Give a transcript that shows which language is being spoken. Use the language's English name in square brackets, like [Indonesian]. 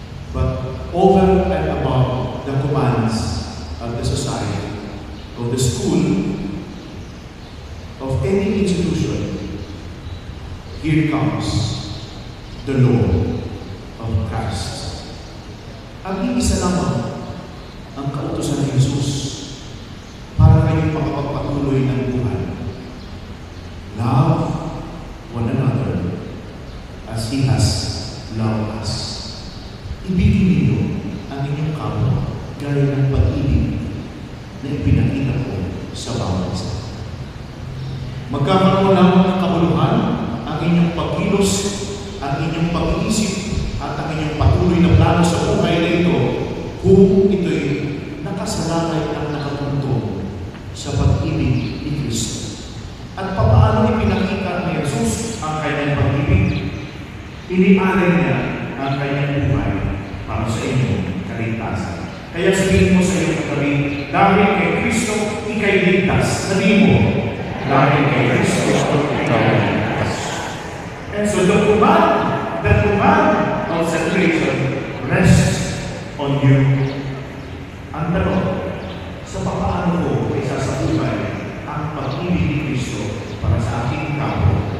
[English] But over and above the commands of the society, of the school, of any institution, here comes the law of Christ. [Filipino] Ang iisa lamang ang kautusan ni Jesus para kayong makapagpatuloy ng buhay. [English] Love one another as He has loved us. [Filipino] Ibigin ninyo ang inyong kapwa gaya ng pag-ibig na ipinakita ko sa bawat isa. Magkakaroon lamang ng kabuluhan ang inyong pagkilos, ang inyong pag-iisip, at ang inyong patuloy na plano sa buhay na ito kung ito'y nakasalalay at nakatuntong sa pag-ibig ni Kristo. At paano ipinakita ni Jesus ang kanyang pag-ibig? Inialay niya ang kanyang buhay para sa inyong kaligtasan. Kaya sabihin mo sa iyong katabi, dahil kay Kristo, ika'y ligtas. Sabihin mo, dahil kay Kristo, ika'y ligtas. [English] And so the command of salvation rests on you. [Filipino] Ang tanong, sa paano ko ay sasabuhay ang pag-ibig ni Kristo para sa aking kapwa?